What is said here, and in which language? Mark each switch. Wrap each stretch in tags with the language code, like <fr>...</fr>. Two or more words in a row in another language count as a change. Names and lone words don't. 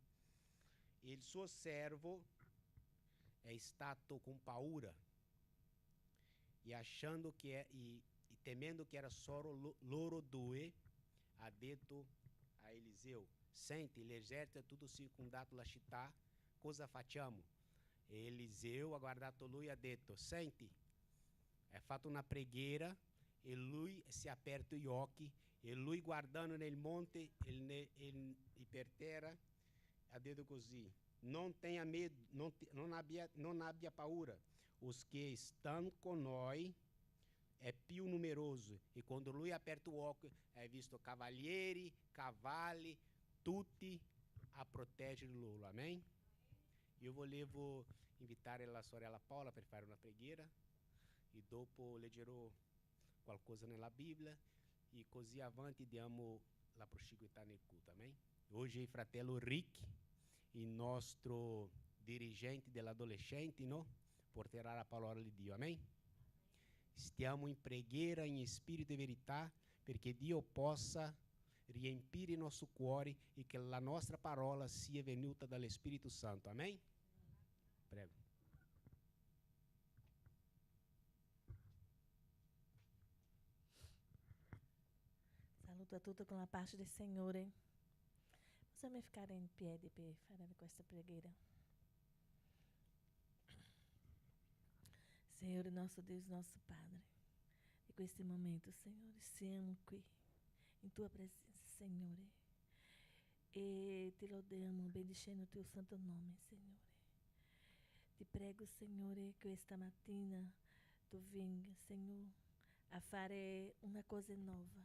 <it>Il suo servo è stato con paura e achando che e temendo che era solo loro due, ha detto a Eliseu: sente, l'esercito è tutto circondato la città, cosa facciamo? E Eliseu ha guardato lui e ha detto: senti, ha fatto una preghiera e lui si è aperto gli occhi e lui guardando nel monte e per terra ha detto così: non</it> <pt>tenha medo,</pt> <it>non abbia paura, os che stanno con noi è più numeroso. E quando lui ha aperto o occhio, ha visto cavalieri, cavalli, tutti a proteggere lui. Amém? Io volevo invitare la sorella Paola per fare una preghiera e dopo leggerò qualcosa nella Bibbia e così avanti diamo la proseguità nel culto. Amém? Hoje il fratello Rick, il nostro dirigente dell'adolescente, no? Porterà la parola di Dio. Amém? Stiamo in preghiera in spirito e verità perché Dio possa riempire il nostro cuore e che la nostra parola sia venuta dallo Spirito Santo. Amém? Prego. Saluto a tutti con la pace del Signore. Possiamo ficar in piedi per fare questa preghiera. Signore,</it> <pt>nosso Deus, nosso Padre,</pt> <it>in questo momento, Signore, siamo qui in tua presenza, Signore, e ti lodiamo benedicendo il tuo santo nome, Signore. Ti prego, Signore, che questa mattina tu venga, Signore, a fare una cosa nuova</it>